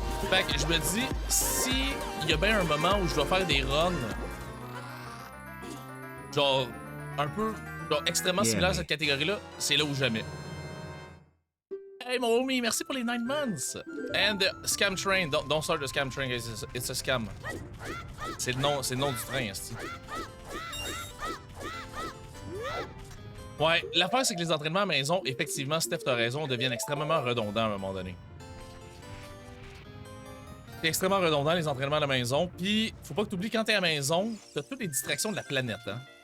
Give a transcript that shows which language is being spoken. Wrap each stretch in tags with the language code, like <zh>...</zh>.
<fr>Fait que je me dis, si il y a bien un moment où je dois faire des runs, genre, un peu, genre, extrêmement similaires à cette catégorie-là, c'est là où jamais. Hey, mon homie, merci pour les</fr> <en>9 months! And Scam Train, don't start the Scam Train, guys, it's a scam.</en> <fr>C'est le nom du train, esti. Ouais, l'affaire, c'est que les entraînements à maison, effectivement, Steph, t'as raison, deviennent extrêmement redondants à un moment donné. C'est extrêmement redondant, les entraînements à la maison. Puis, faut pas que t'oublies, quand t'es à la maison, t'as toutes les distractions de la planète, hein.</fr>